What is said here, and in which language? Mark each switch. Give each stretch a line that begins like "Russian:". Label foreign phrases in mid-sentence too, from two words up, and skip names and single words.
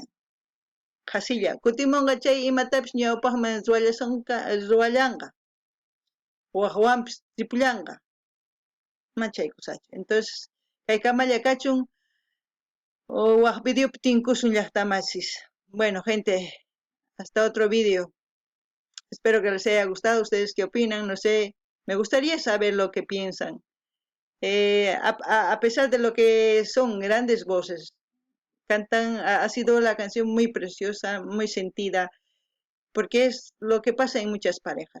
Quechua: Qhasilla, kutimunqa chay imatapis ñawpaqman ruwallanqa, waqwanpis tripullanqa, ma chay kusachu. Entonces, kay kamalla kachun, waq videopi tinkusun llaqtamasis.
Spanish: Bueno, gente, hasta otro video. Espero que les haya gustado. ¿Ustedes qué opinan? No sé, me gustaría saber lo que piensan. A pesar de lo que son grandes voces, cantan, ha sido la canción muy preciosa, muy sentida, porque es lo que pasa en muchas parejas.